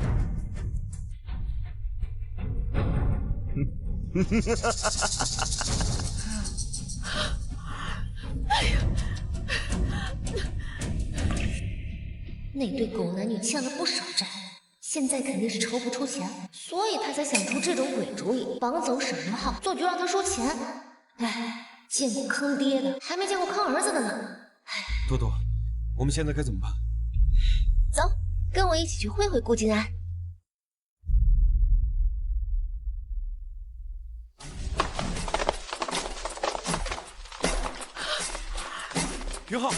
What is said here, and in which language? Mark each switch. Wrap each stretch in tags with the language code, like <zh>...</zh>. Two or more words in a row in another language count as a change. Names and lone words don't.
<zh>哎呀，那对狗男女欠了不少債，现在肯定是筹不出钱，所以他才想出这种鬼主意，绑走沈云浩，做局讓他收錢。哎，見過坑爹的，還沒見過坑兒子的呢。多多，我們現在該怎麼辦？走，跟我一起去會會顧靜安。云浩，</zh>